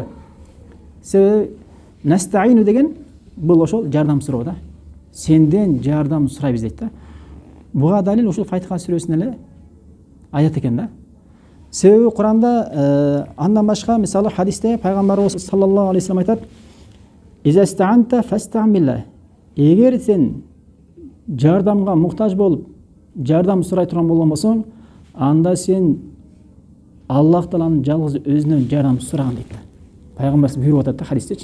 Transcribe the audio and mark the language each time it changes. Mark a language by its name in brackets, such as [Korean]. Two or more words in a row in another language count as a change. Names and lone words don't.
[Kyrgyz] Себеби настаину деген бул ошол жардам суроо да. Сенден жардам сурайбыз дейт да. Буга далил ошол Фатиха сүрөсүнөн эле аят экен да. Себеби Куранда андан башка мисалы хадисте пайгамбарыбыз [Arabic] صلى الله عليه وسلم [Kyrgyz] айтат: [Arabic] "إذا استعنت فاستعن بالله". [Kyrgyz] Эгер сен жардамга муктаж болуп, жардам сурай турган болгон болсоң, анда сен Аллах Тааланын жалгыз өзүнөн жардам сураган дейт. Пайгамбарыбыз буйруп атат да хадистечи.